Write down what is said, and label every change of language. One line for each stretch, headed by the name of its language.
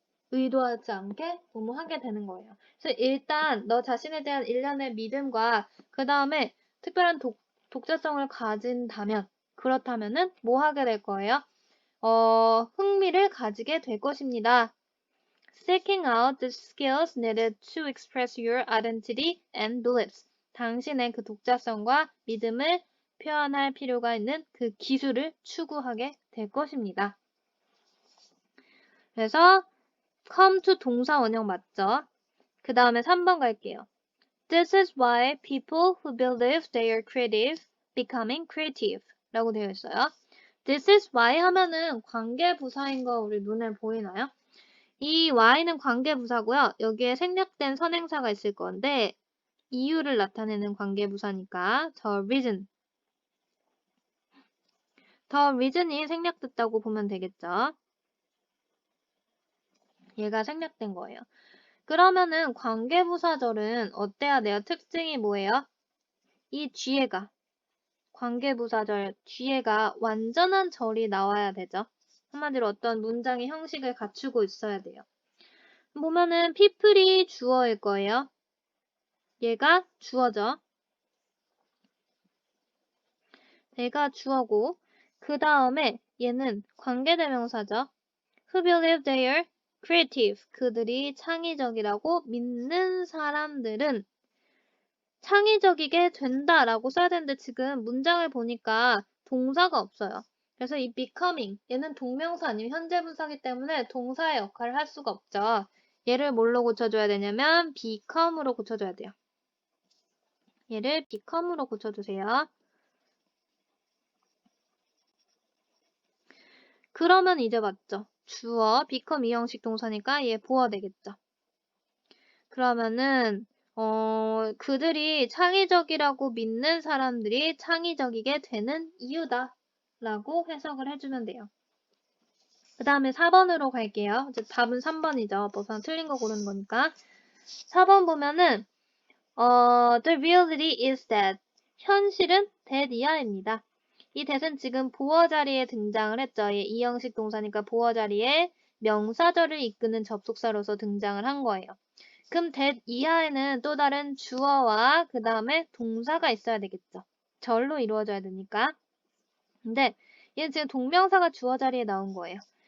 Korean: 의도하지 않게 뭐뭐 하게 되는 거예요. 그래서 일단 너 자신에 대한 일련의 믿음과 그 다음에 특별한 독자성을 가진다면 그렇다면은 뭐 하게 될 거예요? 흥미를 가지게 될 것입니다.
English: Seeking out the skills needed to express your identity and beliefs.
Korean: 당신의 그 독자성과 믿음을 표현할 필요가 있는 그 기술을 추구하게 될 것입니다. 그래서 come to 동사 원형 맞죠? 그 다음에 3번 갈게요.
English: This is why people who believe they are creative becoming creative
Korean: 라고 되어 있어요.
English: This is why
Korean: 하면은 관계부사인 거 우리 눈에 보이나요? 이 why는 관계부사고요. 여기에 생략된 선행사가 있을 건데 이유를 나타내는 관계부사니까 the reason. the reason이 생략됐다고 보면 되겠죠. 얘가 생략된 거예요. 그러면은 관계부사절은 어때야 돼요? 특징이 뭐예요? 이 뒤에가 관계부사절 뒤에가 완전한 절이 나와야 되죠. 한마디로 어떤 문장의 형식을 갖추고 있어야 돼요. 보면은 people이 주어일 거예요. 얘가 주어죠. 얘가 주어고 그 다음에 얘는 관계대명사죠.
English: Who believe they are creative.
Korean: 그들이 창의적이라고 믿는 사람들은 창의적이게 된다라고 써야 되는데 지금 문장을 보니까 동사가 없어요. 그래서 이 becoming 얘는 동명사 아니면 현재 분사기 때문에 동사의 역할을 할 수가 없죠. 얘를 뭘로 고쳐줘야 되냐면 become으로 고쳐줘야 돼요. 얘를 become으로 고쳐주세요. 그러면 이제 맞죠? 주어, become 이 형식 동사니까 얘 보어 되겠죠? 그러면은 그들이 창의적이라고 믿는 사람들이 창의적이게 되는 이유다 라고 해석을 해주면 돼요. 그 다음에 4번으로 갈게요. 이제 답은 3번이죠. 버스랑 틀린 거 고르는 거니까.
English: 4번 보면은 the reality is that
Korean: 현실은
English: that
Korean: 이하입니다. 이 that은 지금 보어 자리에 등장을 했죠. 이 형식 동사니까 보어 자리에 명사절을 이끄는 접속사로서 등장을 한 거예요. 그럼 that 이하에는 또 다른 주어와 그 다음에 동사가 있어야 되겠죠. 절로 이루어져야 되니까. 근데 얘는 지금 동명사가 주어 자리에 나온 거예요.